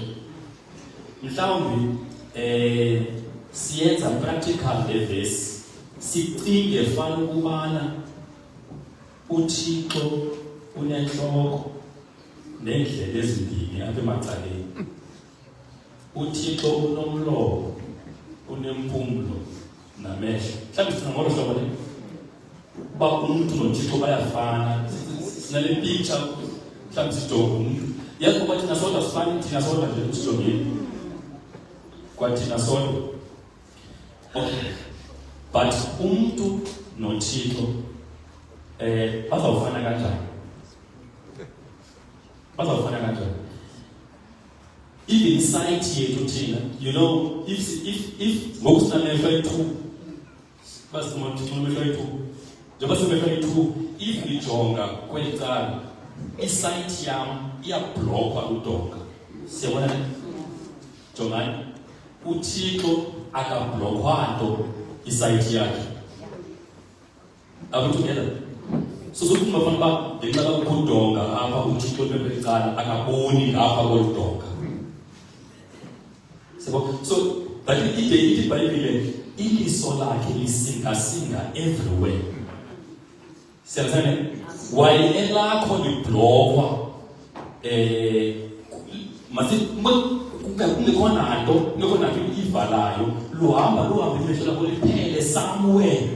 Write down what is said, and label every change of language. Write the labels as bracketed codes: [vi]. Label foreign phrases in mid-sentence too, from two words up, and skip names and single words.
[xh] Mhlawumbi siyenza practical le verse, sicinge fana ukubana uThixo unenhloko nendlela ezimbini apha emacaleni. uThixo unomlomo, unempumulo namehlo. Mhlawumbe sithi ngolo hlobo le uba umuntu noThixo bayafana. Sinale picture mhlawumbe sijonge umuntu. Yazi ukuba thina sodwa sifana, thina sodwa nje usijongile. Kwathina sodwa. Okay. But umuntu noThixo bazawufana kanjani? Bazawufana kanjani? [en] Even sight [xh] yethu thina, [en] you know, if [xh] ngokusinamehlo ayi-2, basimamehlo ayi-2, njengoba simehlo ayi-2, if nijonga kweli cala, isight yam iyabhlokwa udonga. Siyabona le? Jongani, uThixo akabhlokwa nto isight yakhe. [en] Are we together? [xh] So sokuthi bafana uba ngenxa kakukho udonga apha uThixo kweli cala akaboni ngapha kolu donga. [en] So, but [xh] ithi iBhayibhile iliso lakhe lisingasinga everywhere. Siyazana while elakho liblokwa kungekho nanto ivalayo, luhamba imehlo lakho liphele somewhere.